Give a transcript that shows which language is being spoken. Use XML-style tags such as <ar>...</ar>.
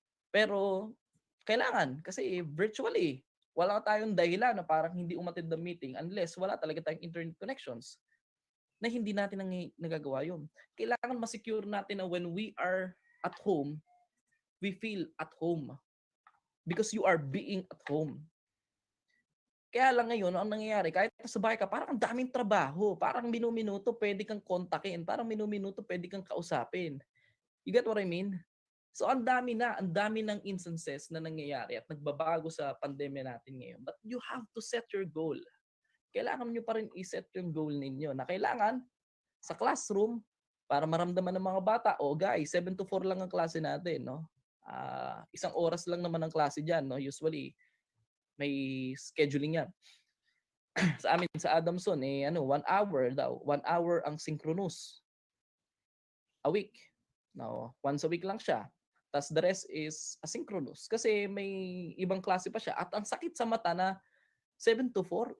<tl>Pero kailangan kasi virtually wala tayong dahilan na parang hindi umattend ng meeting unless wala talaga tayong internet connections na hindi natin nagagawa yun. Kailangan ma-secure natin na</tl> <en>when we are at home, we feel at home because you are being at home.</en> <tl>Kaya lang ngayon, ang nangyayari, kahit sa bahay ka, parang ang daming trabaho. Parang minuminuto pwede kang kontakin. Parang minuminuto pwede kang kausapin.</tl> <en>You get what I mean?</en> <tl>So ang dami ng instances na nangyayari at nagbabago sa pandemya natin ngayon.</tl> <en>But you have to set your goal.</en> <tl>Kailangan nyo pa rin i-set yung goal ninyo na kailangan sa classroom para maramdaman ng mga bata, guys,</tl> <en>7 to 4</en> <tl>lang ang klase natin, no? Isang oras lang naman ang klase diyan, no? Usually may scheduling yan. Sa amin sa Adamson 1 hour daw. 1 hour ang synchronous a week. No, once a week lang siya. Tas</tl> <en>the rest is asynchronous</en> <tl>kasi may ibang klase pa siya at ang sakit sa mata na 7 to 4.</tl>